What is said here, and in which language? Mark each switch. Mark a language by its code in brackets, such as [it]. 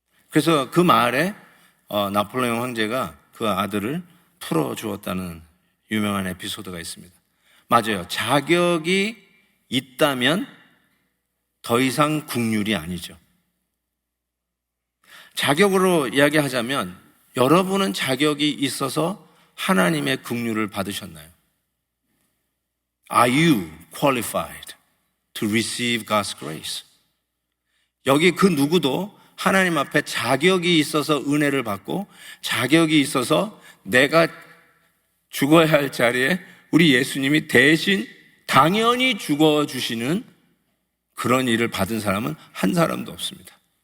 [ko] 그래서 그 말에 나폴레옹 황제가 그 아들을 풀어주었다는 유명한 에피소드가 있습니다. 맞아요. 자격이 있다면 더 이상 궁휼이 아니죠. 자격으로 이야기하자면 여러분은 자격이 있어서 하나님의 긍휼을 받으셨나요? [en] Are you qualified to receive God's grace? [ko] 여기 그 누구도 하나님 앞에 자격이 있어서 은혜를 받고 자격이 있어서 내가 죽어야 할 자리에 우리 예수님이 대신 당연히 죽어주시는 그런 일을 받은 사람은 한 사람도 없습니다.